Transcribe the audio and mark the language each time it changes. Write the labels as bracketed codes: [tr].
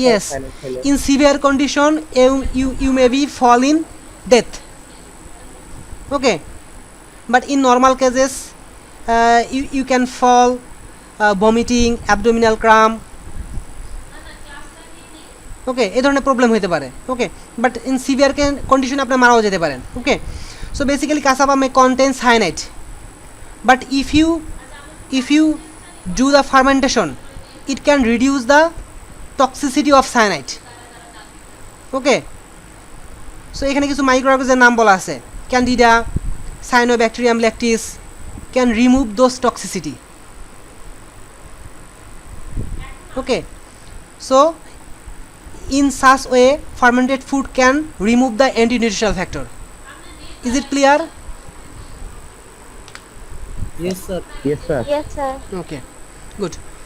[en] Yes, [bn] cyanide খেলে। [en] in severe condition you may be fall in death. Okay, but in normal cases you can fall vomiting, abdominal cramp. [bn] ওকে, এই ধরনের problem হতে পারে। [en] okay, but in severe condition [bn] আপনি মারাও যেতে পারেন। [en] Okay, so basically cassava may contain cyanide, but if you do the fermentation it can reduce the toxicity of cyanide. [bn] Okay, so এখানে কিছু মাইক্রোঅর্গানিজমের নাম বলা আছে, candida, সায়ানোব্যাকটেরিয়াম lactis, [en] Can remove those toxicity. Okay, so in such way fermented food can remove the anti-nutritional factor. Is it clear? Yes sir. Yes sir. Yes, sir. Okay, good.